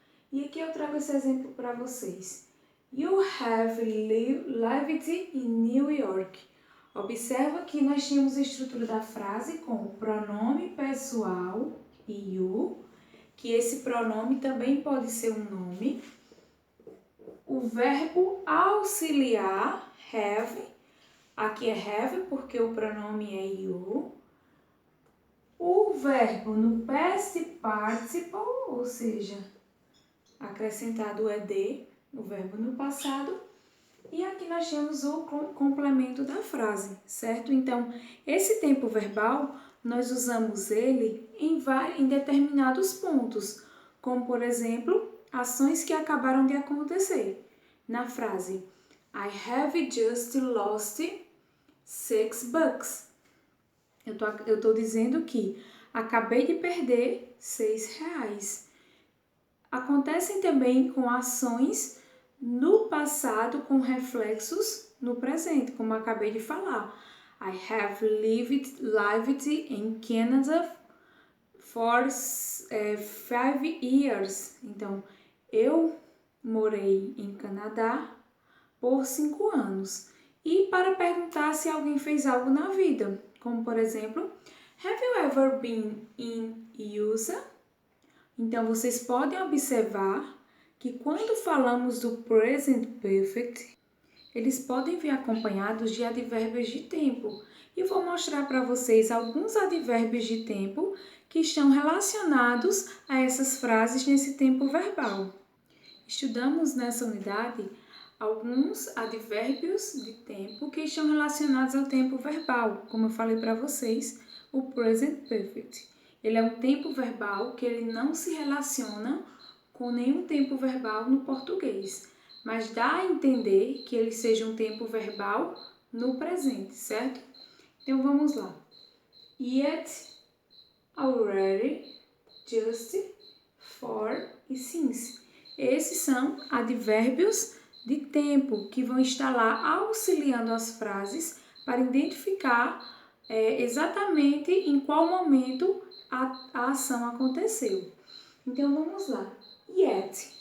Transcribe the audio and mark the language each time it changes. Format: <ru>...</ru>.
<pt>E aqui eu trago esse exemplo para vocês.</pt> <en>You have lived in New York.</en> <pt>Observa que nós tínhamos a estrutura da frase com o pronome pessoal, you, que esse pronome também pode ser um nome. O verbo auxiliar, have, aqui é have porque o pronome é you. O verbo no past participle, ou seja, acrescentado ed, o verbo no passado. E aqui nós temos o complemento da frase, certo? Então, esse tempo verbal, nós usamos ele em determinados pontos, como, por exemplo, ações que acabaram de acontecer. Na frase,</pt> <en>I have just lost $6.</en> <pt>Eu tô dizendo que acabei de perder R$6. Acontecem também com ações no passado com reflexos no presente, como eu acabei de falar.</pt> <en>I have lived in Canada for 5 years.</en> <pt>Então, eu morei em Canadá por 5 anos. E para perguntar se alguém fez algo na vida, como por exemplo,</pt> <en>have you ever been in USA?</en> <pt>Então, vocês podem observar que quando falamos do present perfect, eles podem vir acompanhados de advérbios de tempo. E vou mostrar para vocês alguns advérbios de tempo que estão relacionados a essas frases nesse tempo verbal. Estudamos nessa unidade alguns advérbios de tempo que estão relacionados ao tempo verbal, como eu falei para vocês, o present perfect. Ele é um tempo verbal que ele não se relaciona com nenhum tempo verbal no português, mas dá a entender que ele seja um tempo verbal no presente, certo? Então vamos lá.</pt> <en>Yet, already, just, for e since.</en> <pt>Esses são advérbios de tempo que vão estar lá auxiliando as frases para identificar exatamente em qual momento a ação aconteceu. Então vamos lá. Yet.</pt>